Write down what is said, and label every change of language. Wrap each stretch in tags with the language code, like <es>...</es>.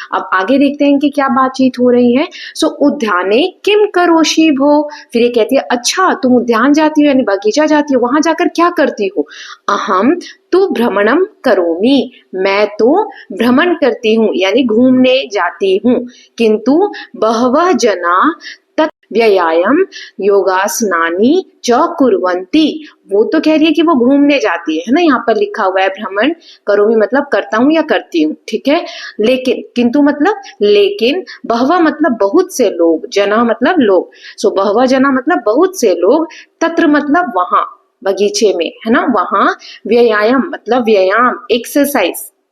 <hi>अब आगे देखते हैं कि क्या बातचीत हो रही है. सो</hi> <sa>उद्याने किम करोषि भो.</sa> <hi>फिर ये कहती है अच्छा तुम उद्यान जाती हो यानी बगीचा जाती हो, वहां जाकर क्या करती हो.</hi> <sa>अहम तो भ्रमणम करोमि.</sa> <hi>मैं तो भ्रमण करती हूँ यानी घूमने जाती हूँ.</hi> <sa>किंतु बहवः जना तत् व्यायाम योगासनानि च कुर्वन्ति.</sa> <hi>वो तो कह रही है कि वो घूमने जाती है ना, यहाँ पर लिखा हुआ है भ्रमण करोमि मतलब करता हूँ या करती हूँ. ठीक है, लेकिन किंतु मतलब लेकिन, बहवा मतलब बहुत से लोग, जना मतलब लोग. सो बहवा जना मतलब बहुत से लोग, तत्र मतलब वहां, बगीचे में है ना, वहां, व्यायाम मतलब व्यायाम, एक्सरसाइज.</hi>